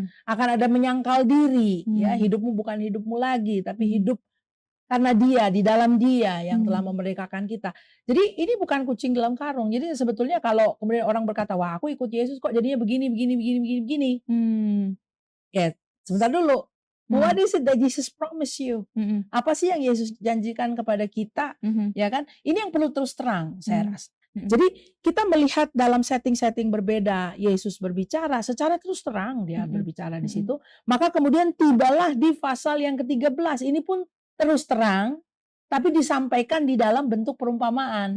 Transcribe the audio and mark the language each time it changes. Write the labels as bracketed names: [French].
[Indonesian] Akan ada menyangkal diri, ya, hidupmu bukan hidupmu lagi, tapi hidup karena dia, di dalam dia yang telah memerdekakan kita. Jadi ini bukan kucing dalam karung. Jadi sebetulnya kalau kemudian orang berkata, wah aku ikut Yesus kok jadinya begini. Ya, sebentar dulu. [English] What is it that Jesus promise you? [Indonesian] Apa sih yang Yesus janjikan kepada kita? Ya kan? Ini yang perlu terus terang, saya rasa. Jadi kita melihat dalam setting-setting berbeda, Yesus berbicara secara terus terang dia berbicara di situ. Maka kemudian tibalah di pasal yang ke-13. Ini pun terus terang, tapi disampaikan di dalam bentuk perumpamaan.